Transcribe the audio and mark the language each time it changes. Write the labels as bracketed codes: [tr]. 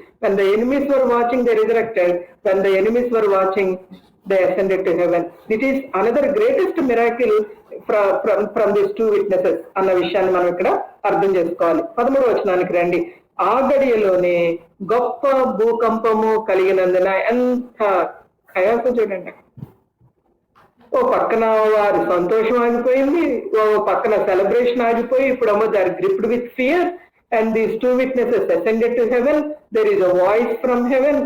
[en] When the enemies were watching, they resurrected. When the enemies were watching, they ascended to heaven. It is another greatest miracle from these two witnesses [te] అన్న విషయాన్ని మనం ఇక్కడ అర్థం చేసుకోవాలి. 13వ వచనానికి రండి. ఆ గడియలోనే గొప్ప భూకంపము కలిగినందున ఎంత కయాసం చూడండి. ఓ పక్కన వారి సంతోషం ఆగిపోయింది, ఓ పక్కన సెలబ్రేషన్ ఆగిపోయి, ఇప్పుడేమో [en] They are gripped with fear. And these two witnesses ascended to heaven. There is a voice from heaven.